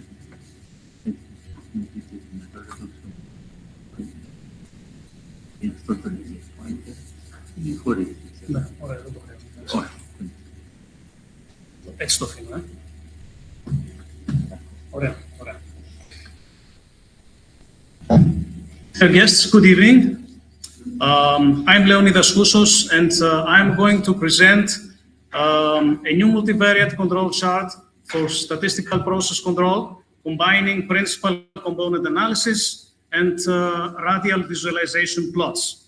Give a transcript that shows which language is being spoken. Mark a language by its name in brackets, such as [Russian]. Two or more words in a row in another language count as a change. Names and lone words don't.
[Greek] Αυτό το λέει ή χωρίς. Ναι, ωραία, δεν το χρειάζεται. Έτσι το αφήνω, Ωραία, ωραία. [English] Dear guests, good evening. I'm Leonidas Koussous, and I'm going to present a new multivariate control chart for statistical process control, combining principal component analysis and radial visualization plots.